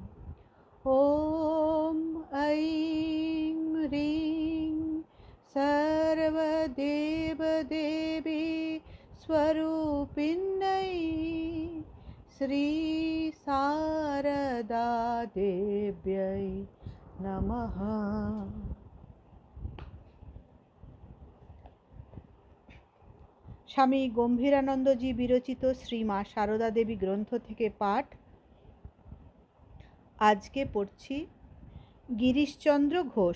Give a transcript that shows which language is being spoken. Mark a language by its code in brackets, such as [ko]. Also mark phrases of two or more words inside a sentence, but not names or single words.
[sa] ॐ ऐं ह्रीं सर्वदेवदेवी स्वरूपिण्यै श्री शारदा देव्यै नमः। [bn] স্বামী গম্ভীরানন্দজি বিরচিত শ্রী মা শারদা দেবী গ্রন্থ থেকে পাঠ। আজকে পড়ছি গিরিশচন্দ্র ঘোষ।